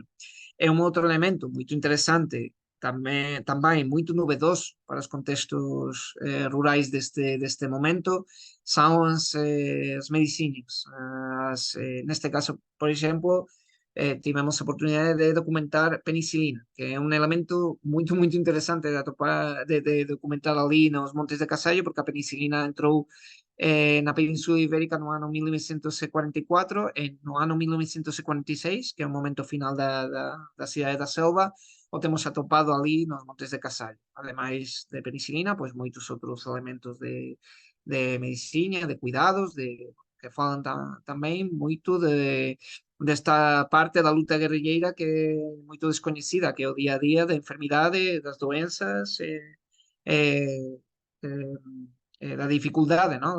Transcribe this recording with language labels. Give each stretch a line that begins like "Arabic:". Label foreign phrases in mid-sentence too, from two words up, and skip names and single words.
Portuguese: É um outro elemento muito interessante, também muito novedoso para os contextos rurais deste momento, são as medicínicas. Neste caso, por exemplo, tivemos a oportunidade de documentar penicilina, que é um elemento muito interessante de documentar ali nos Montes de Casallo, porque a penicilina entrou na Península Ibérica no ano 1944, e no ano 1946, que é o momento final da Cidade da Selva, o temos atopado ali nos Montes de Casallo.
Galician: Ademais de penicilina, pois moitos outros elementos de medicina, de cuidados, que falan tamén moito desta parte da luta guerrilleira que é moito descoñecida, que é o día a día da enfermidade, das doenzas, eh, eh, da dificuldade, ¿no?